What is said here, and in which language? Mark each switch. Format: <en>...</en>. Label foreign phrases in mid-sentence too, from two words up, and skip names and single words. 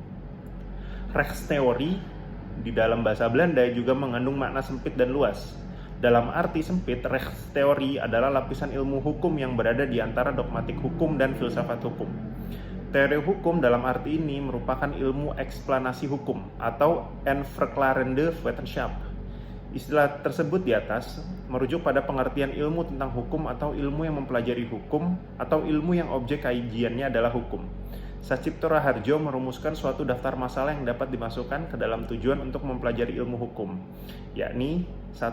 <id>Rechtsteorie di dalam bahasa Belanda juga mengandung makna sempit dan luas. Dalam arti sempit, rechtsteorie adalah lapisan ilmu hukum yang berada di antara dogmatik hukum dan filsafat hukum. Teori hukum dalam arti ini merupakan ilmu eksplanasi hukum atau</id> <nl>een verklarende wetenschap.</nl> <id>Istilah tersebut di atas merujuk pada pengertian ilmu tentang hukum atau ilmu yang mempelajari hukum atau ilmu yang objek kajiannya adalah hukum. Sacipto Raharjo merumuskan suatu daftar masalah yang dapat dimasukkan ke dalam tujuan untuk mempelajari ilmu hukum, yakni 1.</id>